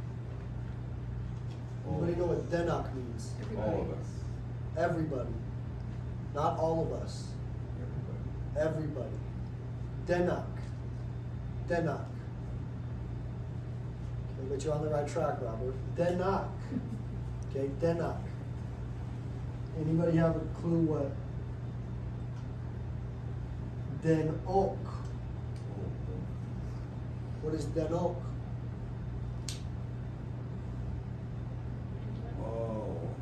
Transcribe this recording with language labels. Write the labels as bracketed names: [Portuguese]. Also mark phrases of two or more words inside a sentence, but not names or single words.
[English] Anybody know what denak means? All of us. Everybody. Not all of us. Everybody. Denak. Denak. Okay, but you're on the right track, Robert. Denak. Okay, denak. Anybody have a clue what denok? What is denok? Oh.